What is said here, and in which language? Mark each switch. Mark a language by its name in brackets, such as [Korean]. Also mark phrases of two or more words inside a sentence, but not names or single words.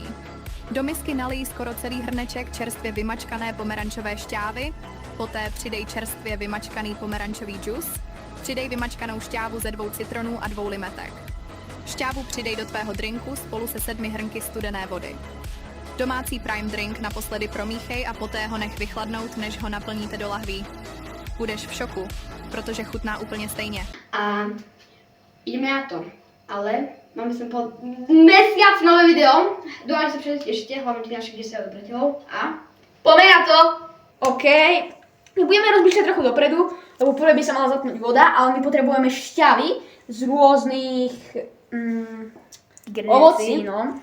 [Czech] Do misky nalij skoro celý hrneček čerstvě vymačkané pomerančové šťávy, poté přidej čerstvě vymačkaný pomerančový džus, přidej vymačkanou šťávu ze 2 citronů a 2 limetek. Šťávu přidej do tvého drinku spolu se 7 hrnky studené vody. Domácí Prime drink naposledy promíchej a poté ho nech vychladnout, než ho naplníte do lahví. Budeš v šoku, protože chutná úplně stejně. [Slovak] A ideme na to, ale máme sem po mesiac nové video. Dúfam, že sa všetci tešíte, hlavne tých našich 10 odobrateľov. A poďme na to! OK. My budeme rozmýšľať trochu dopredu, lebo prvé by sa mala zapnúť voda, ale my potrebujeme šťavy z rôznych ovocí, no.